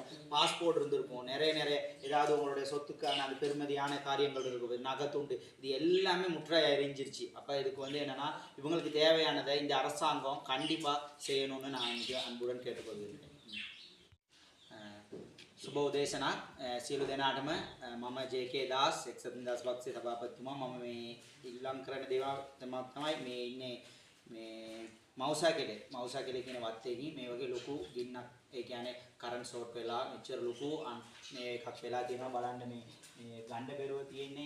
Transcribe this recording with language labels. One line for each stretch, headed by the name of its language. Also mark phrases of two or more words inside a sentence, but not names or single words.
Tamil: பாஸ்போர்ட் இருந்திருக்கும். நிறைய ஏதாவது உங்களுடைய சொத்துக்கான அந்த பெருமதியான காரியங்கள் இருக்குது, நகைத்துண்டு, இது எல்லாமே முற்றாக எரிஞ்சிருச்சு. அப்போ இதுக்கு வந்து என்னென்னா இவங்களுக்கு தேவையானதை இந்த அரசாங்கம் கண்டிப்பாக செய்யணும்னு நான் இங்கே அன்புடன் கேட்டுக்கொள்கிறேன்.
Sinhala: සුබ උදේසනක් සියලු දෙනාටම මම ජේ.කේ දාස් එක්සත් නිදහස් පක්ෂයේ සභාපතිතුමා මම මේ ඉල්ලම් කරන දේවල් තමයි මේ ඉන්නේ මේ මවුසා කෙලේ කියන වත්තේදී මේ වගේ ලොකු ගින්නක් ඒ කියන්නේ
English: current short
Sinhala: වෙලා මෙච්චර ලොකු මේ එකක් වෙලා තියෙනවා බලන්න මේ ගණ්ඩ බෙරුව තියෙන්නේ